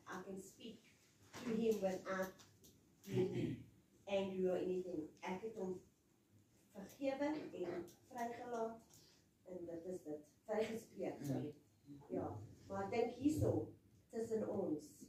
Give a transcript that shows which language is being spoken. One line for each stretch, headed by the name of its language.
English: I can speak to him without being angry or anything.
Afrikaans: Ek het hom vergewe en vrygelaat en dit is dit. Vrygespreek, sorry. Ja, maar ek dink hierso tussen ons.